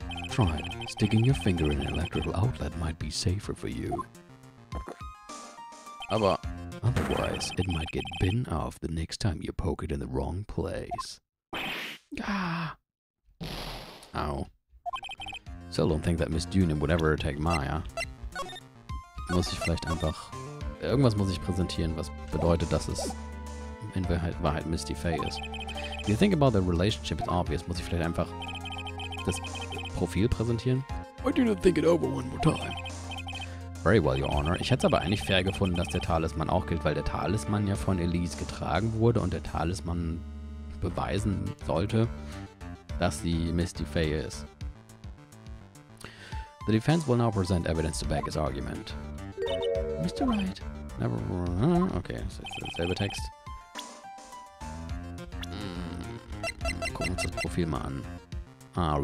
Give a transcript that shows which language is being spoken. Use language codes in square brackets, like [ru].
[en] Trite, sticking your finger in an electrical outlet might be safer for you. Aber otherwise, it might get bitten off the next time you poke it in the wrong place. ah, Ow. Still don't think that Miss Junior would ever attack Maya. [de] Muss ich vielleicht einfach... Irgendwas muss ich präsentieren, was bedeutet, dass es in Wahrheit Misty Fey ist. [en] If you think about the relationship, it's obvious. [de] Muss ich vielleicht einfach das Profil präsentieren? [en] Why do you not think it over one more time? Very well, Your Honor. [de] Ich hätte es aber eigentlich fair gefunden, dass der Talisman auch gilt, weil der Talisman ja von Elise getragen wurde und der Talisman beweisen sollte, dass sie Misty Fey ist. [en] The defense will now present evidence to back its argument. Mr. Wright. Never. [de] Okay, das ist derselbe Text. Gucken wir uns das Profil mal an.